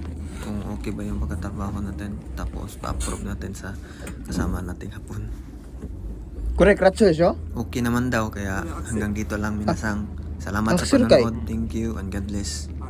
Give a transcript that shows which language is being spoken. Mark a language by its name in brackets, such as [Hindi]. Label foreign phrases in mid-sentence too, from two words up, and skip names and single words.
[Filipino] Kung okay ba yung pagkatrabaho natin. Tapos pa-approve natin sa kasama nating hapon. [Japanese] これクラッチでしょ? [Filipino] Okay naman daw, kaya hanggang dito lang minasang. Salamat sa Axel kay? panonood. [English] Thank you and God bless.